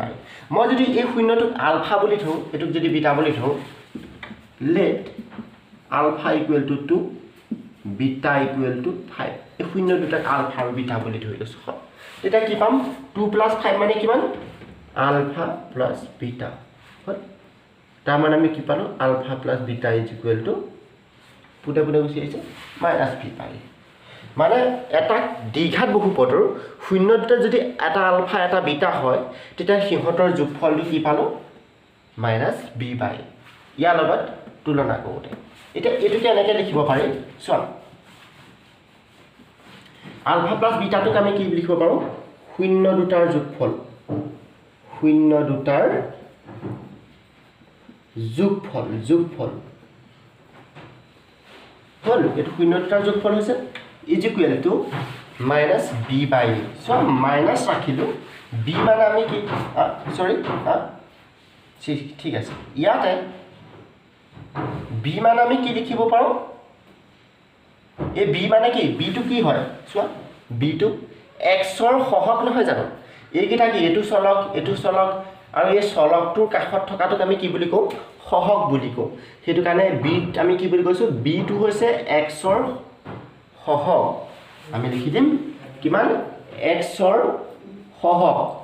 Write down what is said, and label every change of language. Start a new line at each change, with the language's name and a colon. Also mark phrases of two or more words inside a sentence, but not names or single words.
Assamese: মই যদি এই শূন্যটোক আলফা বুলি থওঁ এটোক যদি বিটা বুলি থওঁ
English: let alpha equal to 2 beta equal to 5
Assamese: এই শূন্য দুটাক আলফা আৰু বিটা বুলি ধৰি লৈছো এটা কি পাম 2 + 5 মানে কিমান আলফা + বিটা হল তাৰ মানে আমি কি পালো আলফা + বিটা
English: is equal to
Assamese: পুটা গুছি আছে -b/। মানে এটা দ্বিঘাত বহুপদৰ শূন্য দুটা যদি এটা আলফা এটা বিটা হয় তেতিয়া সিহঁতৰ যোগফলটো কি পালো -b/। ইয়াৰ লগত তুলনা কৰোতে এটা এটো কেনেকৈ লিখিব পাৰি চোৱা আলফা + বিটাটোক আমি কি লিখিব পাৰো শূন্য দুটাৰ যোগফল হল এটো শূন্য দুটাৰ যোগফল হৈছে
English: is equal to
Assamese: -b/a সো মাইনাস ৰাখিলো b মানে আমি কি সৰি ঠিক আছে ইয়াতে b মানে আমি কি লিখিব পাৰো এই b মানে কি b টো কি হয় চোৱা b টো x ৰ সহগ নহয় জানো এই কিটা কি এটো চলক আৰু এই চলকটোৰ কাষত থকাটোক আমি কি বুলি কওঁ সহগ বুলি কওঁ হেতু কাৰণে b আমি কি বুলি কৈছো b টো হৈছে x ৰ সহগ আমি লিখি দিম কিমান x ৰ সহগ